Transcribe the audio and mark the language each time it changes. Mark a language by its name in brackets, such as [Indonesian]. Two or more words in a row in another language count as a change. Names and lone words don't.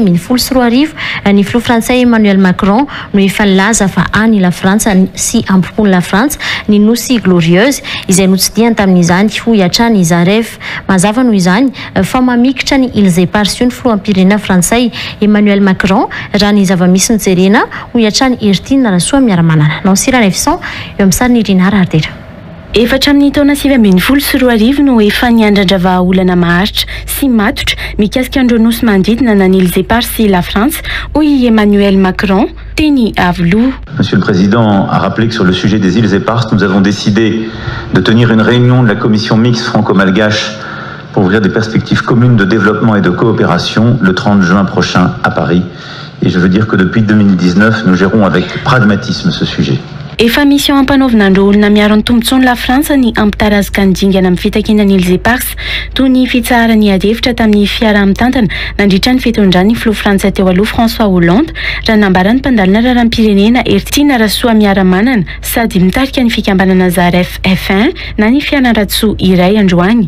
[Malagasy] 2024 ny filoha frantsay Emmanuel Macron no efa nilaza fa any la Frantsa sy ampompony la Frantsa ny nosy glorieuse izay notsidiany tamin'izany hoy hatrany Zaref mazava noho izany mamikitra ny [French] îles éparses [Malagasy] io ny filoham-pirenena frantsay Emmanuel Macron raha ny zava-misy nijerena hoy hatrany Ertina Rasoamiaramanana Nansirana Efson eo amin'ny sariny Irina Ardera. Efatra amin'ny taona 2024 no efa niandrandra vahaolana maharitra sy matotra mikasika andro nosy manodidina na ny [French] îles éparses [Malagasy] sy [French] la France [Malagasy] hoy Emmanuel Macron teny Avaloha. [French] Monsieur le Président a rappelé que sur le sujet des îles éparses, nous avons décidé de tenir une réunion de la commission mixte franco-malgache pour ouvrir des perspectives communes de développement et de coopération le 30 juin prochain à Paris. Et je veux dire que depuis 2019, nous gérons avec pragmatisme ce sujet. [Malagasy] Efa misy eo ampanaovinandro olona miaro ny tombontsoany la Frantsa ny ampitarazaka ny dingana amin'ny fitakinan'ny [French] îles éparses [Malagasy] toy ny fitsarany ady-hevitra tamin'ny fiaraha-mitantana nandritra ny fitondrany filoha Frantsa teo aloha François Hollande raha nambarany mpandalina raharaham-pirenena Ertina Rasoamiaramanana sady mitarika ny fikambanana Zaref F1 na ny fianarantsoa iray androany.